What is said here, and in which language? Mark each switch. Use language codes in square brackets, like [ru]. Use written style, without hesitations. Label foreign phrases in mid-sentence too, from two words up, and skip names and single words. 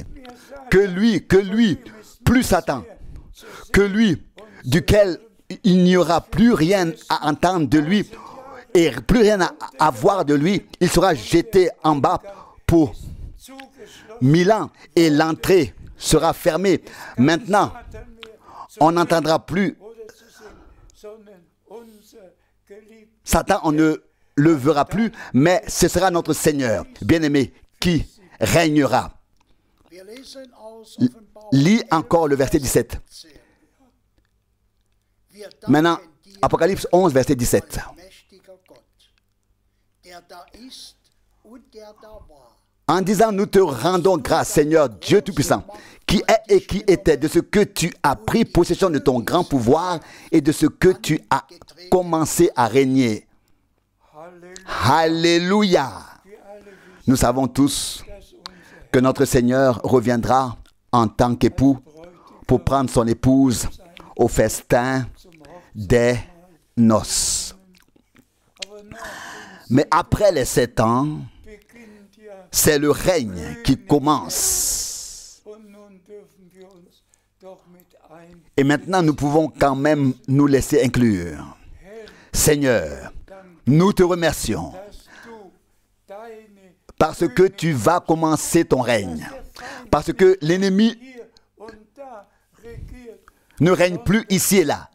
[fr] Que lui, plus Satan, que lui, duquel il n'y aura plus rien à entendre de lui et plus rien à voir de lui, il sera jeté en bas pour 1000 ans et l'entrée sera fermée. Maintenant, on n'entendra plus [de] oder zu sehen, sondern unser geliebter [fr] Satan, on ne le verra plus, mais ce sera notre Seigneur, bien-aimé, qui régnera. [de] Wir lesen aus Offenbarung [fr] Lis encore le verset 17. 10. [de] Wir [fr] Maintenant, [de] danken dir, [fr] Apocalypse 11, verset 17. [de] mächtiger Gott, der da ist und der da war. [fr] En disant, nous te rendons grâce, Seigneur Dieu Tout-Puissant, qui est et qui était, de ce que tu as pris possession de ton grand pouvoir et de ce que tu as commencé à régner. Alléluia. Nous savons tous que notre Seigneur reviendra en tant qu'époux pour prendre son épouse au festin des noces. Mais après les 7 ans, [de] beginnt ja [fr] c'est le règne qui commence. [de] und nun dürfen wir uns doch mit ein [fr] Et maintenant, nous pouvons quand même nous laisser inclure. Seigneur, nous te remercions [de] dass [fr] Parce que tu vas commencer ton règne. Parce que l'ennemi ne règne plus ici et là.